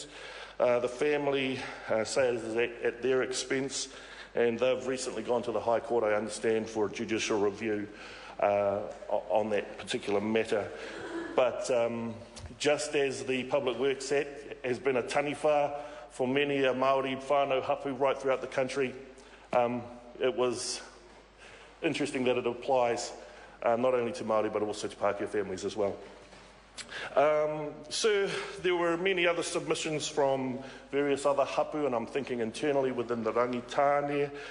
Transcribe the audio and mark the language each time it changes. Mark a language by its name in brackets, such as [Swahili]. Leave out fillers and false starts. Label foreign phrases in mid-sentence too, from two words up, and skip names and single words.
[English] The family say it is at their expense, and they've recently gone to the High Court, I understand, for a judicial review on that particular matter. But just as the Public Works Act has been a taniwha for many [Māori] Māori whānau hapu [English] right throughout the country, it was interesting that it applies not only to Māori but also to Pākehā families as well. So there were many other submissions from various other hapu, and I'm thinking internally within the rangitāne.